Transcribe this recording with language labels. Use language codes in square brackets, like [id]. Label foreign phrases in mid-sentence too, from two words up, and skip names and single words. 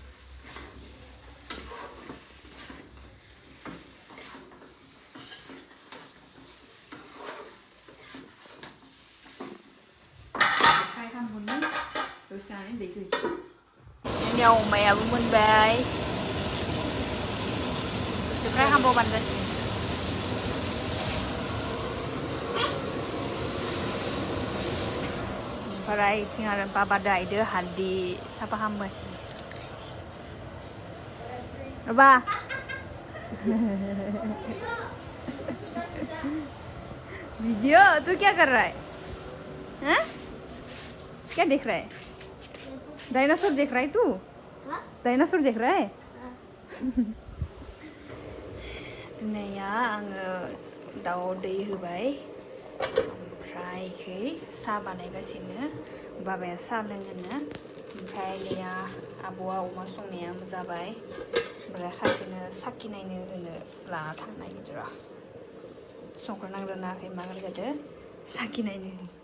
[brx] दसेनो दैखौ होसिगोन जोंनिया अमायाबो मोनबाय दसे फ्राय खालामबावबानो जासिगोन ओमफ्राय इथिं आरो बाबा दायदो हालदै साफा खालामगासिनो बाबा [hi] वीडियो तू क्या कर रहा है हैं क्या देख रहा है डायनासोर देख रहा है तू डायनासोर देख रहा है [brx] दिनैया आङो दाउ दै होबाय ओमफ्राय इखै साहा बानायगासिनो बाबाया साहा लोङोनो ओमफ्राय नैया आब'आ अमा संनाया जाबाय ओमफ्राय खासेनो साखिनायनो होनो लाना थांनो नागिरदों र' संख्रि नांदों नाङाखै मागोन जादो साखिनायनो